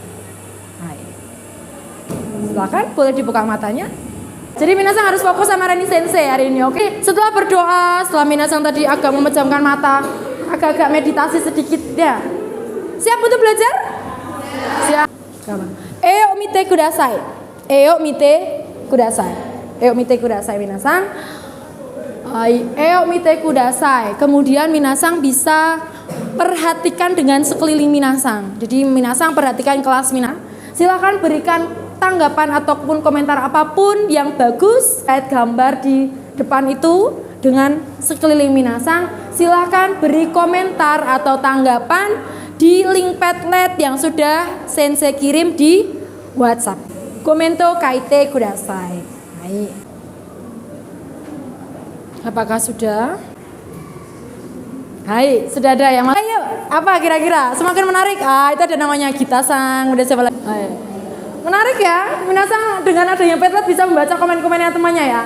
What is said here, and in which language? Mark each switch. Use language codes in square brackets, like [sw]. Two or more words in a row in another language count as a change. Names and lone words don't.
[id] Silakan, boleh dibuka matanya. Jadi minasang harus fokus sama Reni Sensei hari ini, oke? Setelah berdoa, setelah minasang tadi agak memejamkan mata, agak-agak meditasi sedikit ya. Siap untuk belajar? Siap. [ja] よく見てください。よく見てください. よく見てください皆さん。よく見てください. [id] Kemudian minasang bisa perhatikan dengan sekeliling minasang. Jadi minasang perhatikan kelas minasang. Silakan berikan tanggapan ataupun komentar apapun yang bagus kait gambar di depan itu dengan sekeliling minasang. Silakan beri komentar atau tanggapan di link Padlet yang sudah Sensei kirim di WhatsApp. [ja] コメント書いてください. [id] Baik. Apakah sudah? Hai, sudah ada yang ayo, apa kira-kira? Semakin menarik. Itu ada namanya Gita-san. Udah siapa lagi? Hai. Menarik ya, minasang dengan adanya Padlet bisa membaca komen-komennya temannya ya.